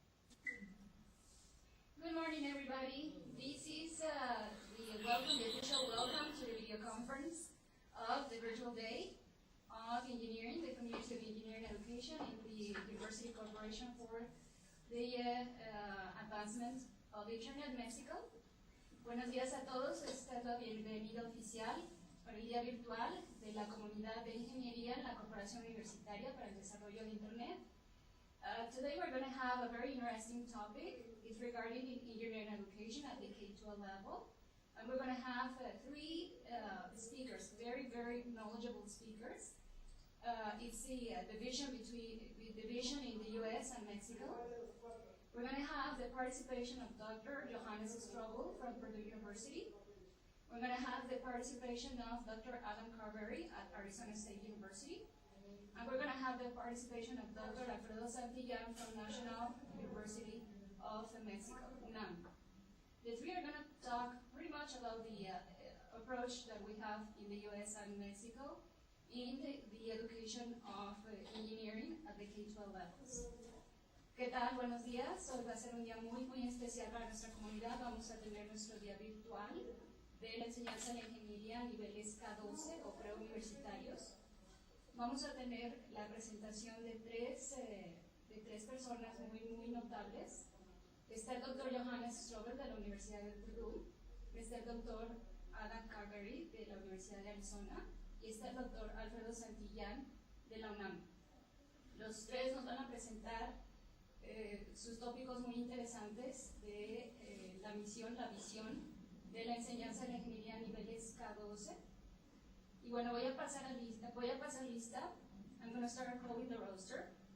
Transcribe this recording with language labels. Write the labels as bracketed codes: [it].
[en] Good morning, everybody. This is the official welcome to the video conference of the virtual day of engineering, the Community of Engineering Education in the University Corporation for the Advancement of Internet Mexico. [es] Buenos días a todos. Esta es la bienvenida oficial para el día virtual de la Comunidad de Ingeniería en la Corporación Universitaria para el Desarrollo de Internet. [en] Today we're going to have a very interesting topic. It's regarding engineering education at the K-12 level. And we're going to have 3 speakers, very knowledgeable speakers. It's the division in the US and Mexico. We're going to have the participation of Dr. Johannes Strobel from Purdue University. We're going to have the participation of Dr. Adam Carberry at Arizona State University. And we're going to have the participation of Dr. Alfredo Santillán from National University of Mexico, UNAM. The 3 are going to talk pretty much about the approach that we have in the US and Mexico in the education of engineering at the K-12 levels. [es] ¿Qué tal? Buenos días. Hoy va a ser un día muy especial para nuestra comunidad. Vamos a tener nuestro día virtual de la enseñanza de la ingeniería a niveles K12 o preuniversitarios. Vamos a tener la presentación de tres personas muy notables. Está el Dr. Johannes Strobel de la Universidad de Purdue, está el doctor Adam Carberry de la Universidad de Arizona y está el doctor Alfredo Santillán de la UNAM. Los tres nos van a presentar sus tópicos muy interesantes de la misión, la visión de la enseñanza de la ingeniería a niveles K12. Y bueno, voy a pasar lista. [en] I'm going to start calling the roster.